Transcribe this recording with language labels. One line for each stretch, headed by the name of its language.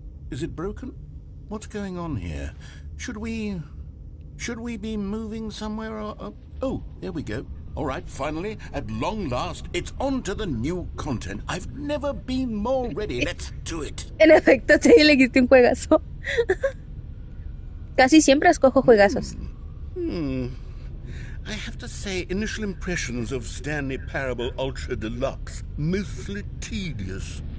English: Is it broken? What's going on here? Should we be moving somewhere or... Oh, there we go. All right, finally, at long last, it's on to the new content. I've never been more ready. Let's do it.
Spanish: En efecto, sí, le quité un juegazo. Casi siempre escojo juegazos.
English: I have to say, initial impressions of Stanley Parable Ultra Deluxe, mostly tedious.